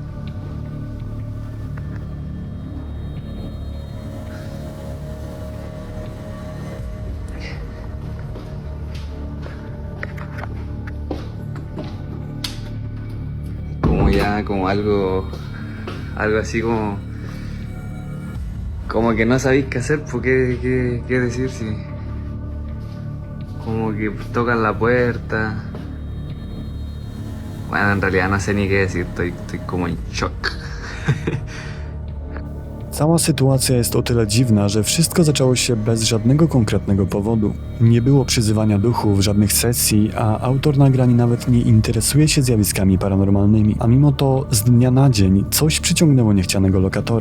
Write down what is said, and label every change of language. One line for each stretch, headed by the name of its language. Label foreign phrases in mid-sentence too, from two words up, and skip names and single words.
Spanish: Como ya, como algo así como que no sabéis qué hacer, pues qué decir si como que tocan la puerta. Bueno, en realidad no sé ni qué decir, estoy como en shock.
Polish: Cała sytuacja jest o tyle dziwna, że wszystko zaczęło się bez żadnego konkretnego powodu. Nie było przyzywania duchów, żadnych sesji, a autor nagrań nawet nie interesuje się zjawiskami paranormalnymi. A mimo to z dnia na dzień coś przyciągnęło niechcianego lokatora.